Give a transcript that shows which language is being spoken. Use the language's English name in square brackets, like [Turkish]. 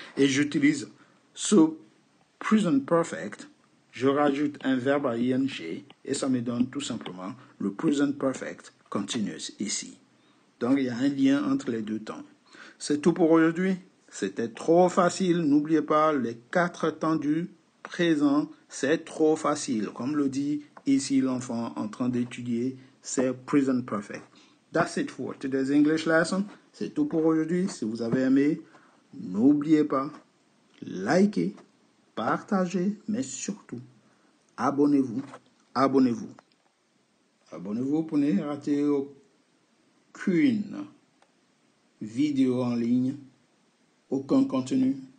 [French] Et j'utilise ce present perfect, je rajoute un verbe à ing et ça me donne tout simplement le present perfect continuous ici. Donc, il y a un lien entre les deux temps. C'est tout pour aujourd'hui. C'était trop facile. N'oubliez pas, les 4 temps du présent, c'est trop facile. Comme le dit ici l'enfant en train d'étudier, c'est present perfect. [English] That's it for today's English lesson. [French] C'est tout pour aujourd'hui. Si vous avez aimé, n'oubliez pas, likez, partagez, mais surtout, abonnez-vous. Abonnez-vous. Abonnez-vous pour ne rater aucune vidéo en ligne, aucun contenu.